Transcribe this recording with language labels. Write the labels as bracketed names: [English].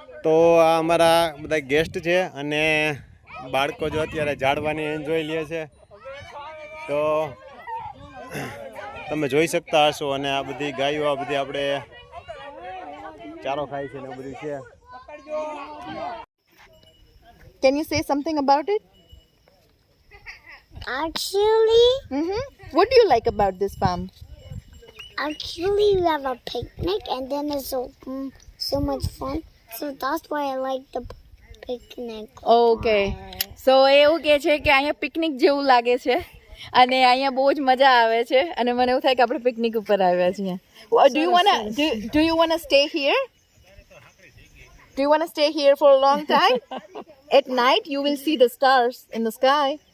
[Gujarati] તો આ અમારા બધા ગેસ્ટ છે અને બાળકો જો અત્યારે ઝાડવાની એન્જોય લે છે તો તમે જોઈ શકતા હશો। અને આ બધી ગાયો આ બધી આપણે ચારો ખાય છે ને એવું બધું છે। [English] Can you say something about it? actually, What do you like about this farm? actually, we have a picnic and then it's so much fun. So that's why I like the picnic. [Gujarati] Okay, સો એવું કે છે કે અહીંયા picnic જેવું લાગે છે અને અહીંયા બહુ જ મજા આવે છે અને મને એવું થાય કે આપણે પિકનિક ઉપર આવ્યા છીએ। [English] Do you wanna stay here? Do you wanna stay here for a long time? At night you will see the stars in the sky.